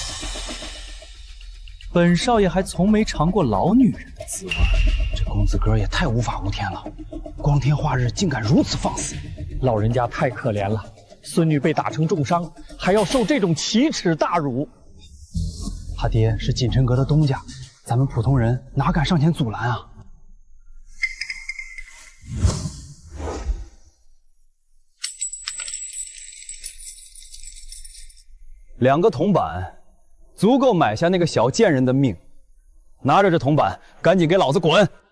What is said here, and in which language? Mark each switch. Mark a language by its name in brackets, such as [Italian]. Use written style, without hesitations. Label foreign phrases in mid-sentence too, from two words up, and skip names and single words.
[Chinese] 本少爺還從沒嘗過老女人的滋味。這公子哥也太無法無天了，光天化日竟敢如此放肆！老人家太可憐了，孙女被打成重傷，還要受這種奇恥大辱。他爹是锦城閣的東家，咱們普通人哪敢上前阻攔啊？2個銅板，足夠買下那個小賤人的命。拿着這銅板，趕緊給老子滾！